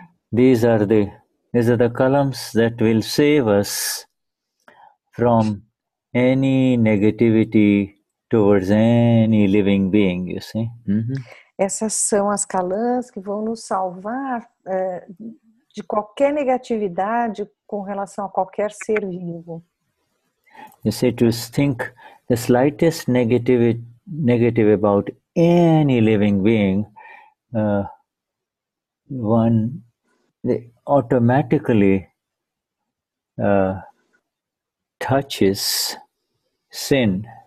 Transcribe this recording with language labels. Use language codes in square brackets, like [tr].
[en] These are the columns that will save us from any negativity towards any living being, you see. [pt] Essas são as calãs que vão nos salvar de qualquer negatividade com relação a qualquer ser vivo. [en] You see, to think the slightest negative about any living being, one automatically touches sin.